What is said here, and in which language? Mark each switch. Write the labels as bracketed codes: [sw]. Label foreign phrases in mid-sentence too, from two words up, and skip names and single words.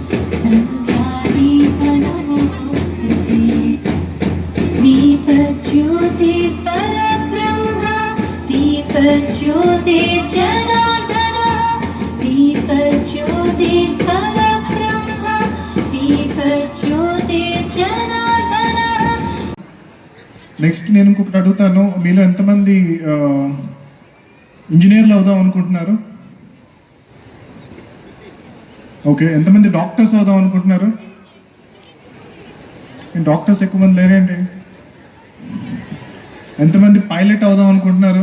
[sa] सन्ध्यादीपनमोऽस्तुते दीपज्योति परब्रह्म दीपज्योति जनार्दन दीपज्योति परब्रह्म दीपज्योति जनार्दन। [te] నెక్స్ట్ నేను ఇంకొకటి అడుగుతాను, మీలో ఎంతమంది ఇంజనీర్లు అవుదాం అనుకుంటున్నారు? ఓకే, ఎంతమంది డాక్టర్స్ అవుదాం అనుకుంటున్నారు? డాక్టర్స్ ఎక్కువ మంది లేరేంటి? ఎంతమంది పైలట్ అవుదాం అనుకుంటున్నారు?